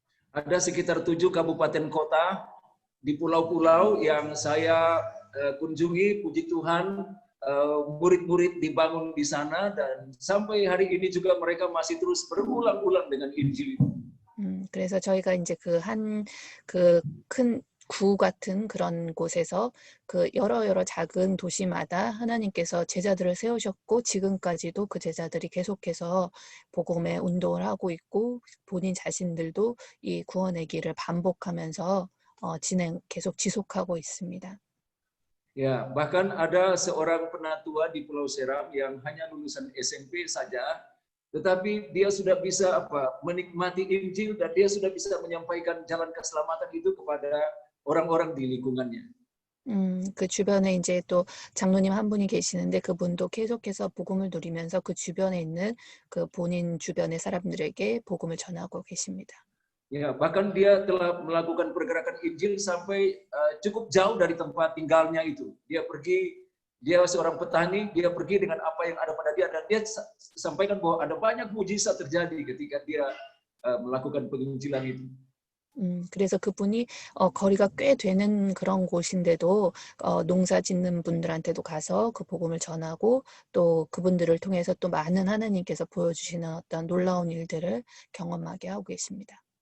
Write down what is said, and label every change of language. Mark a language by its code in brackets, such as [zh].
[id] ada sekitar 7 kabupaten kota di pulau-pulau yang saya kunjungi, puji Tuhan, murid-murid dibangun di sana dan sampai hari ini juga mereka masih terus berulang-ulang dengan Injil itu. [ko] 그래서 저희가 이제 그 큰 구 같은 그런 곳에서 그 여러 작은 도시마다 하나님께서 제자들을 세우셨고 지금까지도 그 제자들이 계속해서 복음의 운동을 하고 있고 본인 자신들도 이 구원의 길을 반복하면서 계속 지속하고 있습니다. [id] Ya, bahkan ada seorang penatua di Pulau Seram yang hanya lulusan SMP saja, tetapi dia sudah bisa menikmati Injil dan dia sudah bisa menyampaikan jalan keselamatan itu kepada orang-orang di lingkungannya. [ko] 그 주변에 이제 또 장로님 한 분이 계시는데 그분도 계속해서 복음을 누리면서 그 주변에 있는 그 본인 주변의 사람들에게 복음을 전하고 계십니다. [id] Ya, bahkan dia telah melakukan pergerakan Injil sampai cukup jauh dari tempat tinggalnya itu. Dia seorang petani, dia pergi dengan apa yang ada pada dia dan dia sampaikan bahwa ada banyak mujizat terjadi ketika dia melakukan penginjilan itu. [ko] 그래서 그분이 거리가 꽤 되는 그런 곳인데도 농사 짓는 분들한테도 가서 그 복음을 전하고 또 그분들을 통해서 또 많은 하나님께서 보여주시는 어떤 놀라운 일들을 경험하게 하고 계십니다.